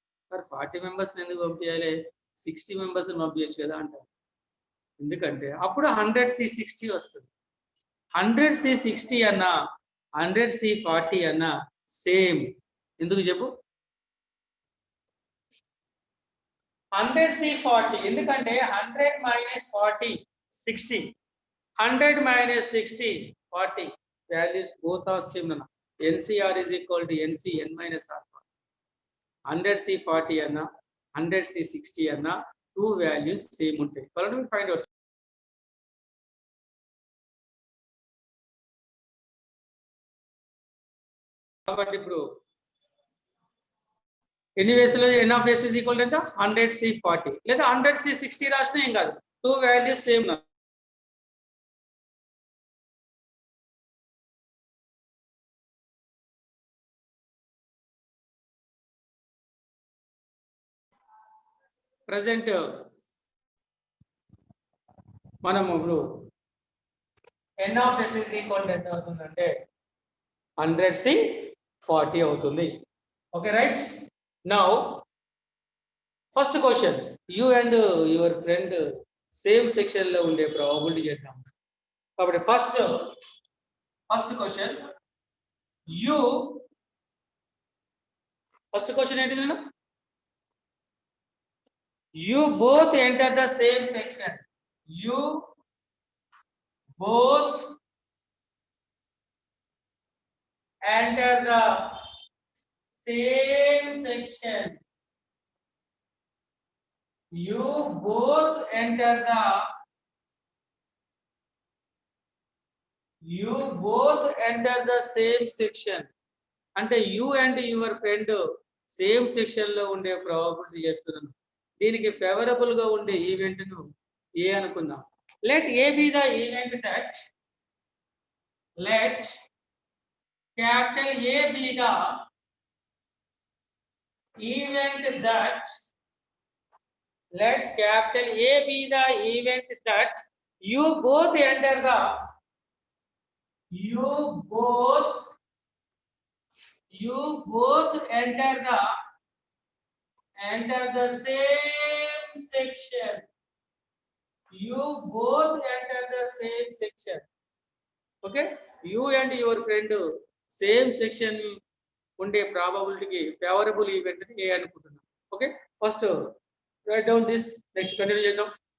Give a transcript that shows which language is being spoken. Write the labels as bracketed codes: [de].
[te] మరి 40 మెంబర్స్ ఎందుకు పంపించాలి? 60 మెంబర్స్ పంపించచ్చు కదా అంటారు. ఎందుకంటే అప్పుడు 100c60 వస్తుంది. 100c60 అన్న 100c40 అన్న సేమ్. ఎందుకు చెప్పు? [en] 100c40 ఎందుకంటే 100 minus 40 60, 100 minus 60 40 values both are same. NCR is equal to NC n minus R. [te] 100c40 అన్న 100c60 అన్న టూ వాల్యూస్ సేమ్ ఉంటాయి. Find out. కాబట్టి ఇప్పుడు ఎన్ని వేస్లో [en] n of s is equal to [te] 100c40 లేదా 100c60 రాసినా ఏం కాదు, టూ వాల్యూస్ సేమ్. ప్రజెంట్ మనము ఇప్పుడు [en] n of s is equal to [te] ఎంత అవుతుందంటే 100c40 అవుతుంది. Okay right. Now first question, you and your friend same section లో ఉండే ప్రాబబిలిటీ చేద్దాం. కాబట్టి ఫస్ట్ క్వశ్చన్, ఫస్ట్ క్వశ్చన్ ఏంటిది? [en] you both enter the same section. You both enter the same section. You both enter the same section. [te] అంటే [en] you and your friend [te] same section లో ఉండే probability చేస్తున్నాను. దీనికి ఫేవరబుల్ గా ఉండే ఈవెంట్ ను ఏ అనుకుందాం. [en] Let A be the event that, let capital A be the event that, let capital A be the event that you both enter the same section. You both enter the same section. Okay, you and your friend same section unde probability ki favorable event ni A [te] anukuntunna. [en] Okay, first write down this, next continue [te] cheyadam.